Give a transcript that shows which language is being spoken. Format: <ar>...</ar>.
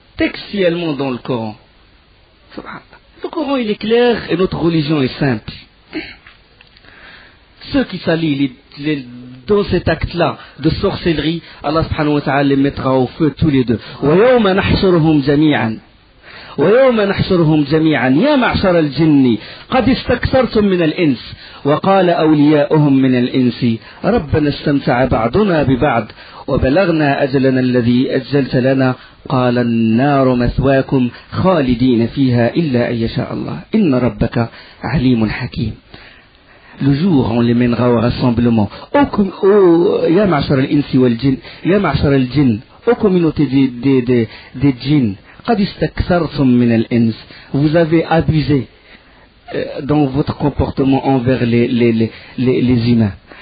<fr>Textuellement dans le Coran. Le Coran il est clair et notre religion est simple. Ceux qui s'allient dans cet acte-là de sorcellerie, Allah subhanahu wa ta'ala les mettra au feu tous les deux.</fr> <ar>وَيَوْمَ نَحْشُرُهُمْ جَمِيعًا ويوم نحشرهم جميعا يا معشر الجن قد استكثرتم من الإنس وقال أولياؤهم من الإنس ربنا استمتع بعضنا ببعض وبلغنا أجلنا الذي أجلت لنا قال النار مثواكم خالدين فيها إلا أن يشاء الله إن ربك عليم حكيم.</ar> <fr>Le jour on les mènera au rassemblement.</fr> <ar>Ya ma'shar al-insi wal jinn, ya ma'shar al-jinn,</ar> <fr>aux communautés des djinns,</fr> <ar>qad istakthartum min al-ins.</ar> <fr>Vous avez abusé dans votre comportement envers les humains.</fr>